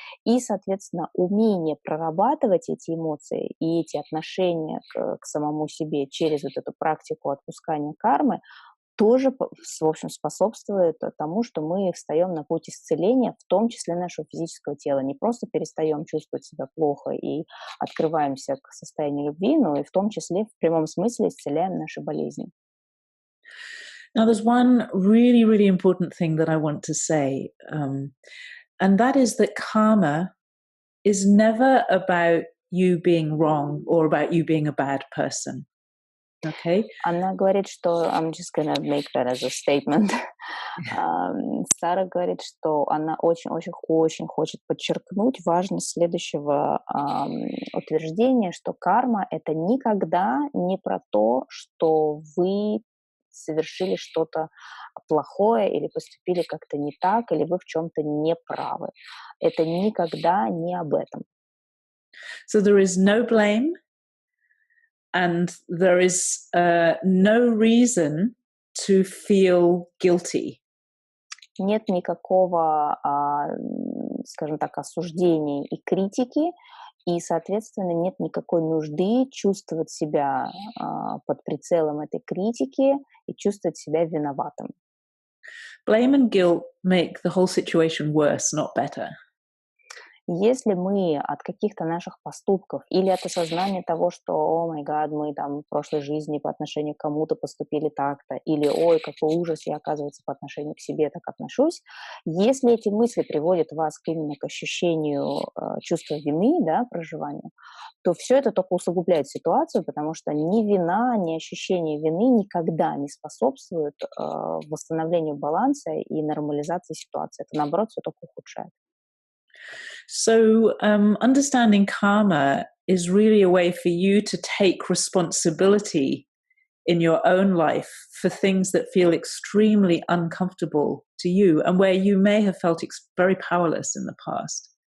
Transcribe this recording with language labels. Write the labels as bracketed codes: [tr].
[ru] И, соответственно, умение прорабатывать эти эмоции и эти отношения к самому себе через вот эту практику отпускания кармы тоже, в общем, способствует тому, что мы встаем на путь исцеления, в том числе нашего физического тела. Не просто перестаем чувствовать себя плохо и открываемся к состоянию любви, но и в том числе в прямом смысле исцеляем наши болезни. [en] Now, there's one really, really important thing that I want to say, and that is that karma is never about you being wrong or about you being a bad person. Okay? [ru] Она говорит, что [en] I'm just gonna make that as a statement. [ru] Сара говорит, что она очень-очень-очень хочет подчеркнуть важность следующего утверждения, что карма — это никогда не про то, что вы совершили что-то плохое или поступили как-то не так, или вы в чем-то не правы. Это никогда не об этом. [en] So there is no blame, and there is no reason to feel guilty. [ru] Нет никакого, скажем так, осуждения и критики, и, соответственно, нет никакой нужды чувствовать себя под прицелом этой критики и чувствовать себя виноватым. [en] Blame and guilt make the whole situation worse, not better. [ru] Если мы от каких-то наших поступков или от осознания того, что, [en] о май гад, [ru] мы там в прошлой жизни по отношению к кому-то поступили так-то, или, ой, какой ужас, я, оказывается, по отношению к себе так отношусь, если эти мысли приводят вас именно к ощущению чувства вины, да, проживанию, то все это только усугубляет ситуацию, потому что ни вина, ни ощущение вины никогда не способствуют восстановлению баланса и нормализации ситуации. Это, наоборот, все только ухудшает. [en] So, understanding karma is really a way for you to take responsibility in your own life for things that feel extremely uncomfortable to you and where you may have felt very powerless in the past.